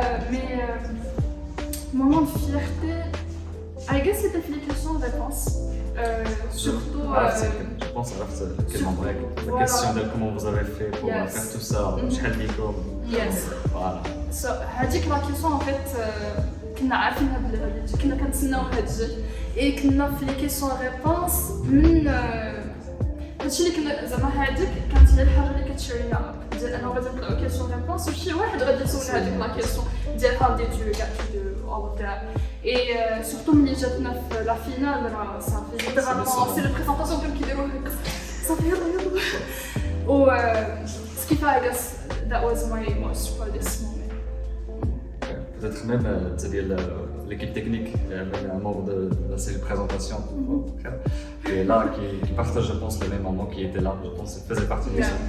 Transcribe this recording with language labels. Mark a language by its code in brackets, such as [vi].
[fr] Mais moment de fierté, [en] I guess [fr] c'était les questions-réponses. Surtout. Je pense à la question de comment vous avez fait pour faire tout ça. [en] Yes. [fr] Voilà. [ar] So, هذيك لا كيسيون [fr] en fait [ar] كنا عارفينها بلي غادي تجي كنا كنتسناو هادشي اي كنا في لي كيسيون ريبونس من هادشي اللي كنا زعما هذيك كانت هي الحاجه اللي كتشرينا ديال انه غادي نطلعو كيسيون ريبونس وشي واحد غادي يسولنا هذيك لا كيسيون ديال [en] how did you get to do all of that [fr] et surtout [ar] ملي جاتنا في لا فينال راه صافي ليترالمون سي لو بريزونطاسيون كانوا كيديروا هكا صافي يلا و سكيفا [en] I guess that was my most proudest moment. [fr] Peut-être même l'équipe technique, même un membre de la série de présentation, et là qui partage, je pense, le même moment qui était là, je pense, faisait partie de ça.